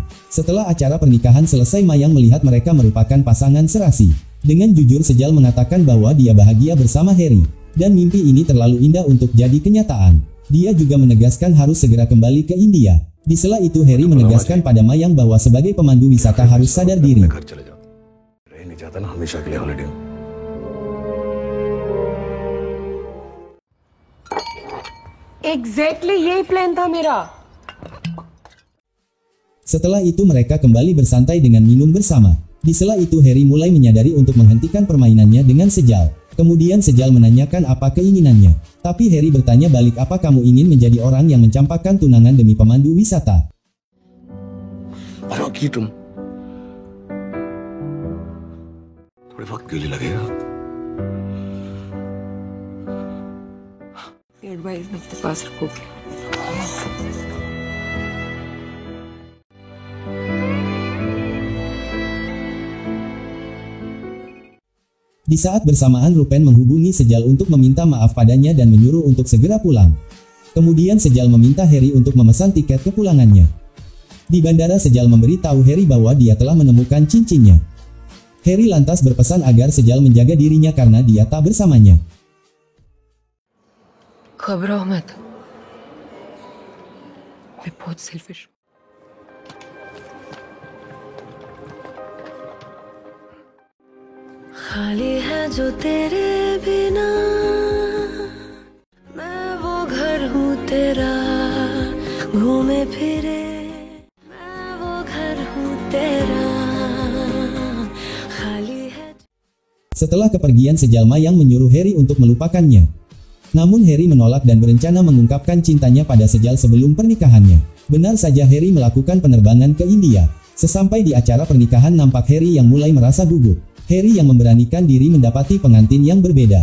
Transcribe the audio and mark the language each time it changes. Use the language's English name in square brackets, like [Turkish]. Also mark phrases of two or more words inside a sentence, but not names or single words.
[Indonesian] Setelah acara pernikahan selesai, Mayang melihat mereka merupakan pasangan serasi. Dengan jujur Sejal mengatakan bahwa dia bahagia bersama Harry. Dan mimpi ini terlalu indah untuk jadi kenyataan. Dia juga menegaskan harus segera kembali ke India. Di sela itu Harry menegaskan pada Mayang bahwa sebagai pemandu wisata harus sadar diri. [Hindi] एग्जैक्टली यही प्लान था मेरा। [Indonesian] Setelah itu mereka kembali bersantai dengan minum bersama. Di sela itu Harry mulai menyadari untuk menghentikan permainannya dengan Sejal. Kemudian Sejal menanyakan apa keinginannya. Tapi Harry bertanya balik, apa kamu ingin menjadi orang yang mencampakkan tunangan demi pemandu wisata? [Hindi] एडवाइस अपने पास रखोगे। [Indonesian] Di saat bersamaan Rupen menghubungi Sejal untuk meminta maaf padanya dan menyuruh untuk segera pulang. Kemudian Sejal meminta Harry untuk memesan tiket kepulangannya. Di bandara Sejal memberitahu Harry bahwa dia telah menemukan cincinnya. Harry lantas berpesan agar Sejal menjaga dirinya karena dia tak bersamanya. [Hindi] घबराओ मत, मैं बहुत सेल्फिश हूँ। खाली है जो तेरे बिना, मैं वो घर हूँ तेरा, घूमे फिरे मैं वो घर हूँ तेरा, खाली है। [Indonesian] Setelah kepergian sejal Mayang menyuruh Harry untuk melupakannya. Namun Harry menolak dan berencana mengungkapkan cintanya pada sejal sebelum pernikahannya. Benar saja Harry melakukan penerbangan ke India. Sesampai di acara pernikahan nampak Harry yang mulai merasa gugup. Harry yang memberanikan diri mendapati pengantin yang berbeda.